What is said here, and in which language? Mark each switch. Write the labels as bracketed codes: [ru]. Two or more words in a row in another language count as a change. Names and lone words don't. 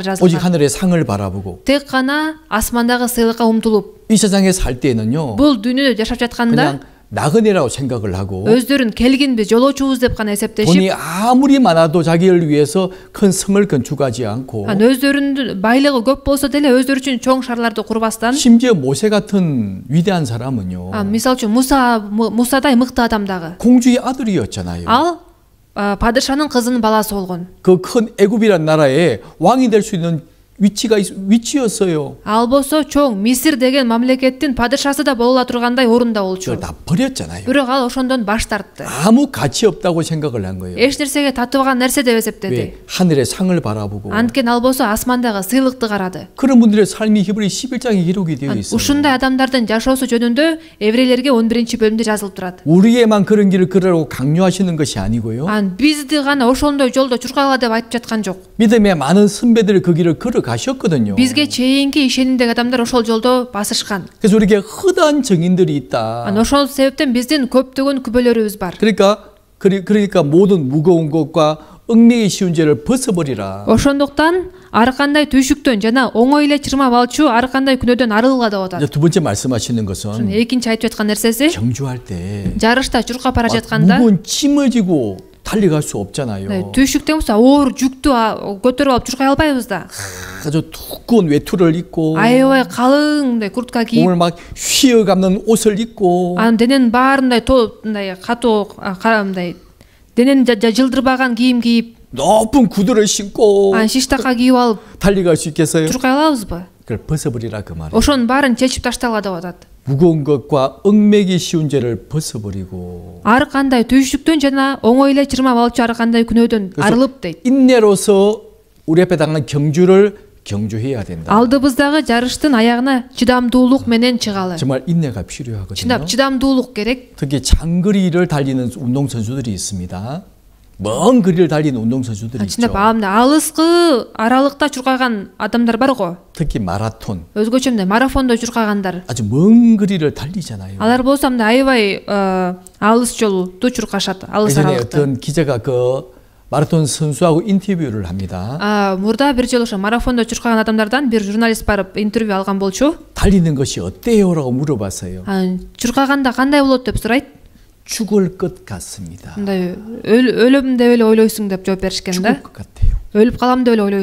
[ko] 오직 [ky] жазылган. [ko] 하늘의 상을 바라보고 [ky] Тек гана асмандагы сыйлыкка умтулуп, [ko] 이 세상에 살 때는요. [ky] бул дүйнөдө жашап жатканда [ko] 그냥 나그네라고 생각을 하고 [ky] өздөрүн келгинбиз, жолоочубуз деп гана эсептешип, [ko] 돈이 아무리 많아도 자기를 위해서 큰 성을 건축하지 않고 [ky] өздөрүнүн байлыгы көп болсо деле өздөрү үчүн чоң шаарларды курбастан, [ko] 심지어 모세 같은 위대한 사람은요. [ky] мисалы үчүн Мусадай мыкты адам дагы. [ko] 공주의 아들이었잖아요. [ky] Ал падышанын кызынын баласы болгон. [ko] 그 큰 애굽이란 나라에 왕이 될 수 있는 위치였어요. [ky] Ал болсо чоң Мисир деген мамлекеттин падышасы да боло тургандай орунда болчу. [ko] 그걸 다 버렸잖아요. [ky] Бирок ал ошондон баш тартты. [ko] 아무 가치 없다고 생각을 한 거예요. [ky] Эч нерсеге татыбаган нерсе деп эсептеди. [ko] 왜? 하늘의 상을 바라보고. [ky] Анткени ал болсо асмандагы сыйлыкты карады. [ko] 그런 분들의 삶이 히브리 11장에 기록이 되어 있어요. [ky] Ушундай адамдардын жашоосу жөнүндө Еврейлерге 11-бөлүмдө жазылып турат. [ko] 우리에만 그런 길을 걸으라고 강요하시는 것이 아니고요. [ky] Бизди гана ошондой жолдо чуркагыла деп айтып жаткан жок. [ko] 믿음의 많은 선배들이 그 길을 걸어가셨거든요. [ky] Бизге чейинки ишенимдеги адамдар ошол жолдо басышкан. [ko] 그래서 우리에게 허다한 정인들이 있다. [ky] Ошол себептен биздин көптөгөн күбөлөрүбүз бар. [ko] 그러니까 모든 무거운 것과 얽매기 쉬운 죄를 벗어버리라. [ky] Ошондуктан ар кандай түйшүктөн жана оңой эле чырмап алчу ар кандай күнөөдөн арылгыла деп атат. [ko] 두 번째 말씀하시는 것은 [ky] Экинчи айтып жаткан нерсеси, [ko] 경주할 때 [ky] жарышта чуркап бара жатканда [ko] 무거운 짐을 지고 달려갈 수 없잖아요. [ky] түйшүктөн болсо оор жүктү көтөрүп алып чуркай албайбыз да. [ko] 아주 두꺼운 외투를 입고 [ky] Аябай калың мындай куртка кийип, [ko] 몸을 막 휘어감는 옷을 입고 [ky] анын дененин баарындай мындай катуу мындай денени жылдырбаган кийим кийип, [ko] 높은 구두를 신고 [ky] анан шиштака кийип алып [ko] 달려갈 수 있겠어요? [ky] чуркай алабызбы? [ko] 그걸 벗어버리라 그 말이에요. [ky] Ошонун баарын чечип таштагыла деп атат. [ko] 무거운 것과 얽매기 쉬운 죄를 벗어버리고 [ky] ар кандай түйшүктөн жана оңой эле чырмап алчу ар кандай күнөөдөн арылып дейт. [ko] 인내로서 우리 앞에 당한 경주를 경주해야 된다. [ky] Алдыбыздагы жарыштын аягына чыдамдуулук менен чыгалы. [ko] 정말 인내가 필요하거든요. [ky] Чындап чыдамдуулук керек. [ko] 특히 장거리를 달리는 운동선수들이 있습니다. 먼 거리를 달리는 운동선수들이 [ky] Чындап [ko] 있죠. [ky] алыскы аралыкта чуркаган адамдар бар го. [ko] 특히 마라톤. [ky] Өзгөчө мындай марафондо чуркагандар. [ko] 아주 먼 거리를 달리잖아요. [ky] Алар болсо мындай аябай алыс жолду чуркашат, алыс [ko] 예전에 [ky] аралыкта. [ko] 어떤 기자가 그 마라톤 선수하고 인터뷰를 합니다. [ky] Мурда бир жолу ошо марафондо чуркаган адамдардан бир журналист барып интервью алган болчу. [ko] 달리는 것이 어때요라고 물어봤어요. [ky] Чуркаганда кандай болот деп сурайт. [ko] 죽을 것 같습니다. [ky] мындай өлөм деп эле ойлойсуң деп жооп беришкен да. [ko] 죽을 것 같아요. [ky] өлүп калам деп эле ойлойсуң